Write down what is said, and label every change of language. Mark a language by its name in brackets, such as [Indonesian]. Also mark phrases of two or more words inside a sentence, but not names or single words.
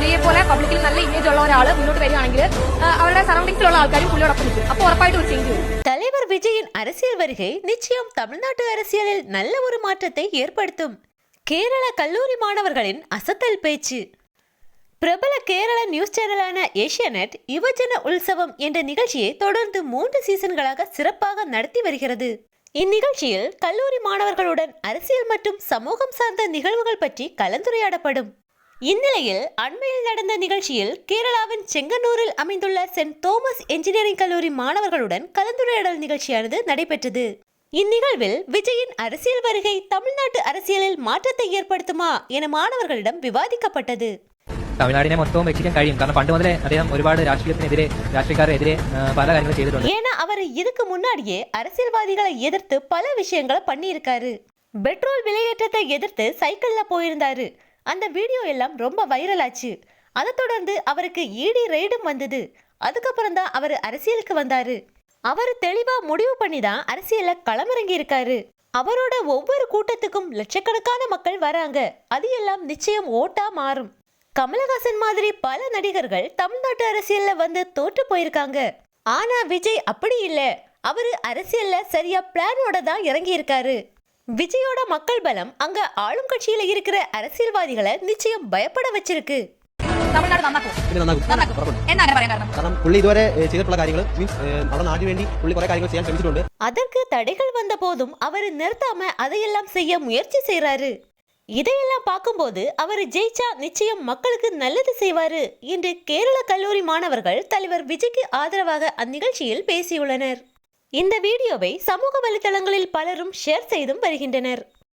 [Malayalam] ഇതേപോലെ പബ്ലിക്കിൽ നല്ല ഇമേജ് ഉള്ള ഒരാൾ മുന്നോട്ട് വരികയാണെങ്കിൽ അവരുടെ സറൗണ്ടിങ്സിലുള്ള ആൾക്കാരും പുള്ളിയോടൊപ്പം നിൽക്കും. അപ്പോൾ ഉറപ്പായിട്ടും ഒരു ചേഞ്ച് വരും. [Tamil] தலைவர் விஜயின் அரசியல் வருகை நிச்சயம் தமிழ்நாட்டு அரசியலில் நல்ல ஒரு மாற்றத்தை ஏற்படுத்தும். கேரள கல்லூரி மாணவர்களின் அசத்தல் பேச்சு. பிரபல கேரள நியூஸ் சேனலான ஏஷியாநெட் யுவஜன உற்சவம் என்ற நிகழ்ச்சியை தொடர்ந்து 3 சீசன்களாக சிறப்பாக நடத்தி வருகிறது. இந்நிகழ்ச்சியில் கல்லூரி மாணவர்களுடன் அரசியல் மற்றும் சமூகம் சார்ந்த நிகழ்வுகள் பற்றி கலந்துரையாடப்படும். இந்நிலையில் அண்மையில் நடந்த நிகழ்ச்சியில் கேரளாவின் செங்கனூரில் அமைந்துள்ள சென்ட் தோமஸ் என்ஜினியரிங் கல்லூரி மாணவர்களுடன் கலந்துரையாடல் நிகழ்ச்சியானது நடைபெற்றது. இந்நிகழ்வில் விஜயின் அரசியல் வருகை தமிழ்நாட்டு அரசியலில் மாற்றத்தை ஏற்படுத்துமா என மாணவர்களிடம் விவாதிக்கப்பட்டது. [Malayalam] തമിഴ്നാടിനെ മൊത്തവും രക്ഷിക്കാൻ കഴിയും. കാരണം പണ്ട് മുതലേ അദ്ദേഹം ഒരുപാട് രാഷ്ട്രീയക്കാരെതിരെ പല കാര്യങ്ങളും ചെയ്തിട്ടുണ്ട്. [Tamil] ஏன்னா அவர் இதுக்கு முன்னாடியே அரசியல்வாதிகளை எதிர்த்து பல விஷயங்களை பண்ணியிருக்காரு. பெட்ரோல் விலையேற்றத்தை எதிர்த்து சைக்கிள்ல போயிருந்தாரு. அந்த வீடியோ எல்லாம் ரொம்ப வைரல் ஆச்சு. அதை தொடர்ந்து அவருக்கு ஈடி ரெய்டும் வந்தது. அதுக்கப்புறம் தான் அவர் அரசியலுக்கு வந்தாரு. அவர் தெளிவா முடிவு பண்ணி தான் அரசியல்ல களமிறங்கி இருக்காரு. அவரோட ஒவ்வொரு கூட்டத்துக்கும் லட்சக்கணக்கான மக்கள் வராங்க. அது எல்லாம் நிச்சயம் ஓட்டா மாறும். கமலஹாசன் மாதிரி பல நடிகர்கள் தமிழ்நாட்டு அரசியல்ல வந்து தோற்று போயிருக்காங்க. ஆனா விஜய் அப்படி இல்ல. அவரு அரசியல்ல சரியா பிளானோட தான் இறங்கி இருக்காரு. விஜயோட மக்கள் பலம் அங்க ஆளும் கட்சியில இருக்கிற அரசியல்வாதிகளை நிச்சயம் பயப்பட வச்சிருக்கு. [Malayalam] തമിഴ്നാട് കാരണം പുള്ളി ഇതുവരെ ചെയ്തിട്ടുള്ള കാര്യങ്ങൾ മീൻസ് നമ്മുടെ നാടിന് വേണ്ടി പുള്ളി കുറെ കാര്യങ്ങൾ ചെയ്യാൻ ശ്രമിച്ചിട്ടുണ്ട്. [Tamil] அதற்கு தடைகள் வந்த போதும் அவர் நிறுத்தாம அதையெல்லாம் செய்ய முயற்சி செய்யறாரு. இதையெல்லாம் பார்க்கும்போது அவர் ஜெயிச்சா நிச்சயம் மக்களுக்கு நல்லது செய்வாரு என்று கேரள கல்லூரி மாணவர்கள் தலைவர் விஜய்க்கு ஆதரவாக அந்நிகழ்ச்சியில் பேசியுள்ளனர். இந்த வீடியோவை சமூக வலைதளங்களில் பலரும் ஷேர் செய்தும் வருகின்றனர்.